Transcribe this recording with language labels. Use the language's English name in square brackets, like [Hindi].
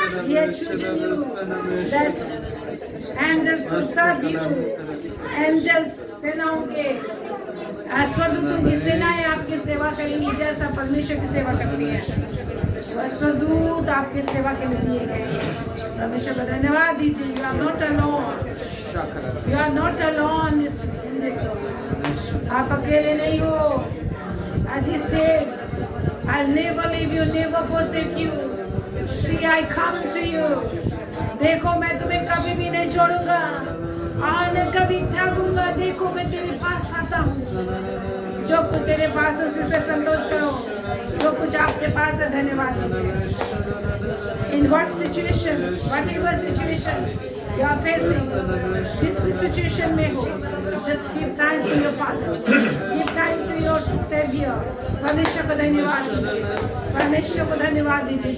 [Hindi] ये [English] that angels will serve you, angels [Hindi] सेनाओं के स्वदूतों की सेनाएं आपकी सेवा करेंगी, जैसा परमेश्वर की सेवा करती है। स्वदूत आपकी सेवा के लिए दिए गए। परमेश्वर को धन्यवाद दीजिए। [English] You are not alone. You are not alone in this world. [Hindi] आप अकेले नहीं हो। आज ही से [English] I'll never leave you, never forsake you. See, I come to you. [Hindi] देखो मैं तुम्हें कभी भी नहीं छोड़ूंगा और न कभी त्यागूंगा। देखो मैं तेरे पास आता हूँ। जो कुछ तेरे पास है उससे संतोष करो। जो कुछ आपके पास है धन्यवाद दीजिए। [English] In what situation, whatever situation you are facing, [Hindi] जिस सिचुएशन में हो, [English] just give thanks to your Father, give thanks to your Savior। [Hindi] परमेश्वर को धन्यवाद दीजिए, परमेश्वर को धन्यवाद दीजिए।